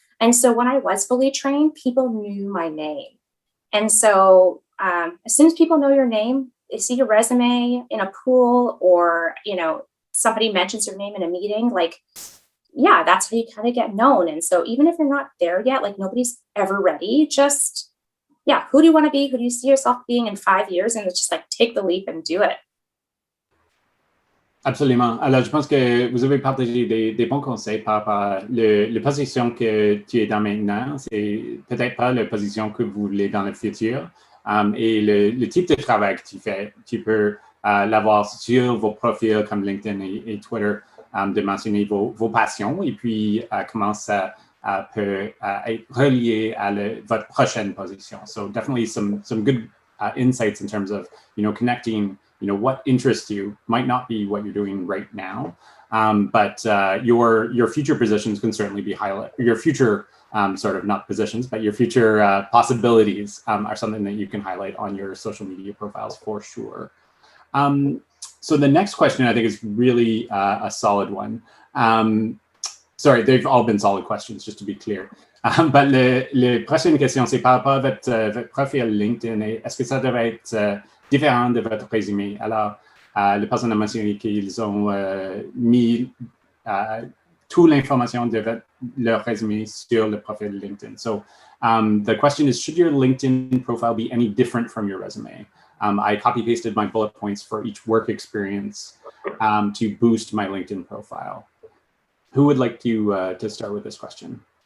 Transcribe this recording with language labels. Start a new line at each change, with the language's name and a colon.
English: And so when I was fully trained, people knew my name. And so as soon as people know your name, they see your resume in a pool, or somebody mentions your name in a meeting, that's how you kind of get known. And so even if you're not there yet, nobody's ever ready, just who do you want to be? Who do you see yourself being in 5 years? And it's just take the leap and do it.
French: Absolument. Alors, je pense que vous avez partagé des bons conseils par rapport à la position que tu es dans maintenant. C'est peut-être pas la position que vous voulez dans le futur. Et le type de travail que tu fais, tu peux l'avoir sur vos profils comme LinkedIn et Twitter, de mentionner vos passions, et puis comment ça peut être relié à votre prochaine position.
English: So definitely some good insights in terms of connecting what interests you might not be what you're doing right now, but your future positions can certainly be highlighted. Your future sort of not positions, but your future possibilities are something that you can highlight on your social media profiles for sure. So the next question I think is really a solid one. Sorry, they've all been solid questions, just to be clear.
French: But la prochaine question, c'est par rapport à votre profil LinkedIn. Est-ce que ça devrait être différent de votre résumé? Alors, les personnes ont mentionné qu'ils ont mis toute l'information de leur résumé sur le profil LinkedIn.
English: So the question is, should your LinkedIn profile be any different from your resume? I copy-pasted my bullet points for each work experience to boost my LinkedIn profile. Who would like to start with this question?